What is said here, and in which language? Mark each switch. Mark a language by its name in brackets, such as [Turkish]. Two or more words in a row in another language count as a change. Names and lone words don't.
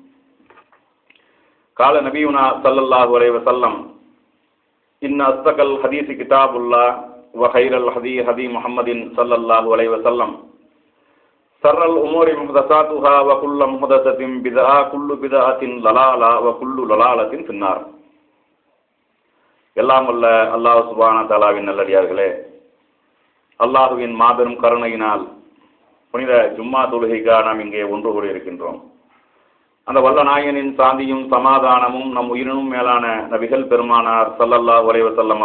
[Arabic] قال نبينا صلى الله عليه وسلم إن أصدق الحديث كتاب الله وخير الهدي هدي محمد صلى الله عليه وسلم شر الأمور محدثاتها وكل محدثة بدعة كل بدعة ضلالة وكل ضلالة في النار. [Tamil] எல்லாம் வல்ல [Arabic] الله سبحانه تعالى [Tamil] நல்லடியார்களே, அல்லாஹ்வின் மாபெரும் கருணையினால் புனித ஜும்மா தொழுகைக்காக நாம் இங்கே ஒன்று கூடியிருக்கின்றோம். அந்த வல்ல நாயனின் சாந்தியும் சமாதானமும் நம் உயிரினும் மேலான நபிகள் பெருமானார் [Arabic] صلى الله عليه وسلم